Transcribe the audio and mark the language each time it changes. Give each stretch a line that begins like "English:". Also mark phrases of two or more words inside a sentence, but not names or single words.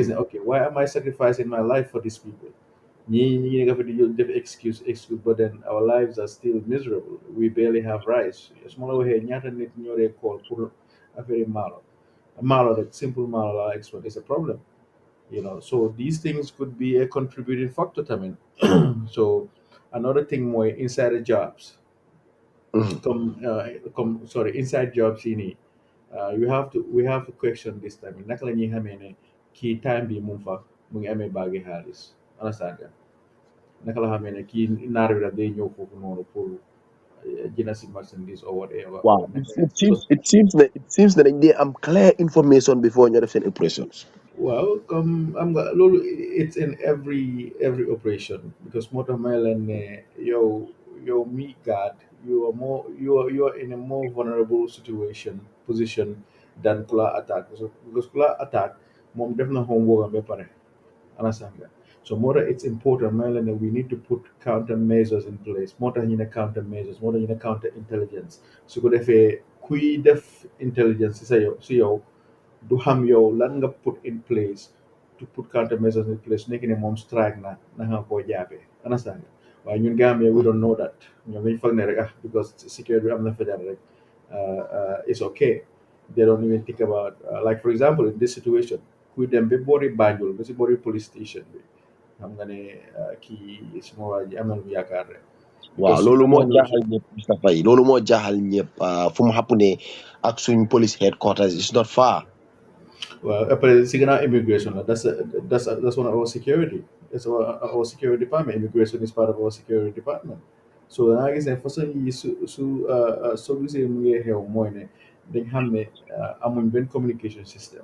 English: mhm, ne ok why am I sacrificing my life for these people
Wolof: ñi nga fa di def
English: excuse but then our lives are still miserable. We barely have rice.
Wolof: su ma la waxee ñaata nit ñoo dee call
French: pour affaire
Wolof: maalo maalo rek simple maalo la
English: export is a problem. So these things could be a contributing factor tamit. So another thing mooy inside the jobs, Mhm. comme sorry inside jobs yi nii, we have to question this time
Wolof: naka la ñuy xamee ne kii time bi mu ngi fa mu ngi amee baagi xaalis. Understand nga naka la xamee ne kii naar bi daf day ñëw foofu noonu pour jënd si marchandise
English: or whatever Wow, or naka it seems because it seems that
Wolof: dañ dee am
English: clear information before
Wolof: ñu def seen impressions.
English: well,
Wolof: am nga loolu
English: it's in every operation because
Wolof: moo tax may leen ne yow mi
English: God, you are in a more vulnerable position than
Wolof: ku la
English: attack because
Wolof: ku la attack moom def na homework am ba pare.
English: Understand nga so
Wolof: moo tax
English: it's important
Wolof: may leen ne
English: we need to put countermeasures in place.
Wolof: Moo tax ñu ne countermeasures, moo tax ñu ne
English: counter intelligence.
Wolof: Su ko defee kuy def intelligence si yow du xam yow lan nga
English: put in place to put countermeasures in place
Wolof: su nekkee ne moom strike na nga koo jàppee.
English: Understand
Wolof: nga waaye ñun
English: Gambia we don't know that.
Wolof: Ñoom dañ foog ne rek because security bi am na federal rek
English: it's okay. They don't even think about like for example in this situation
Wolof: kuy dem ba boori Banjul ba si boori
English: police station
Wolof: bi xam nga ne kii suma waa ji am na lu mu yaakaar rek Waaw,
English: because
Wolof: loolu moo amoon na jaaxal ñëpp Mr Faye, loolu moo jaaxal ñëpp fu mu xapp ne ak suñ
English: police headquarters is not far. well, but Sigana immigration, that's one of our security. That's our security department. Immigration is part of our security department. So I guess for some so we say we have more ne they have ne
Wolof: amun ben
English: communication system.